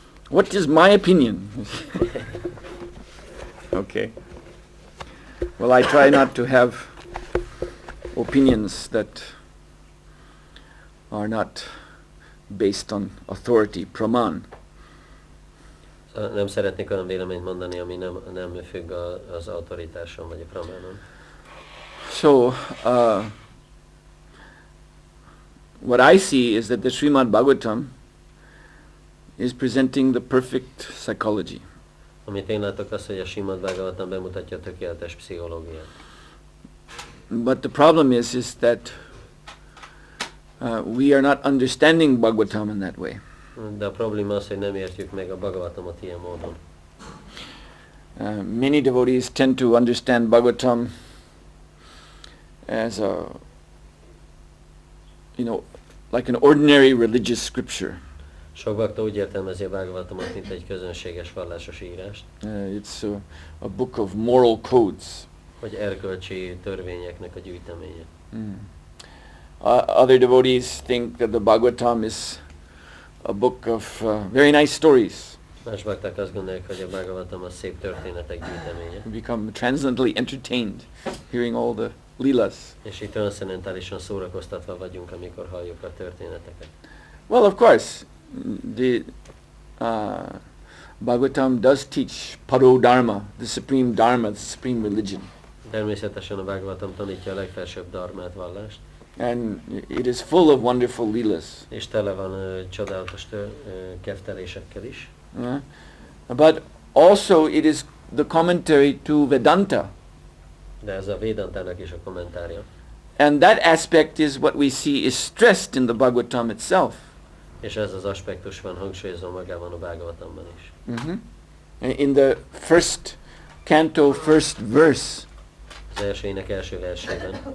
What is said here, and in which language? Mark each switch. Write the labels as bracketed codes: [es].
[en] What is my opinion? Okay. Well, I try not to have opinions that are not based on authority, praman. [hu] Szóval nem szeretnék olyan véleményt mondani, ami nem függ az autoritáson vagy a pramánon. [en] So, what I see is that the Srimad Bhagavatam is presenting the perfect psychology. [hu] Amit én látok az, hogy a Srimad Bhagavatam bemutatja a tökéletes pszichológiát. [en] But the problem is that we are not understanding Bhagavatam in that way. [hu] De a probléma az, hogy nem értjük meg a Bhagavatamot ilyen módon. [en] Many devotees tend to understand Bhagavatam as a, like an ordinary religious scripture. [hu] Sok bakta úgy értelmezi a Bhagavatamot, mint egy közönséges vallásos írást. [en] It's a book of moral codes. [hu] Vagy erkölcsi törvényeknek a gyűjteménye. [en] Other devotees think that the Bhagavatam is a book of very nice stories. [hu] Más bakták azt gondolják, hogy a Bhagavatam a szép történetek gyűjteménye. [en] We become transcendently entertained hearing all the leelas. [hu] És itt transzendentálisan szórakoztatva vagyunk, amikor halljuk a történeteket. [en] Well, of course, the Bhagavatam does teach Parodharma, the supreme dharma, the supreme religion. [hu] Természetesen a Bhagavatam tanítja a legfelsőbb dharmát, vallást. [en] And it is full of wonderful leelas. [hu] És tele van csodálatos keftelésekkel is. [en] But also it is the commentary to Vedanta. [hu] De ez a Vedantának is a kommentárja. [en] And that aspect is what we see is stressed in the Bhagavatam itself. [hu] És ez az aspektus van hangsúlyozva magában a Bhagavatamban is. [en] In the first canto, first verse, [hu] Az első ének első versében.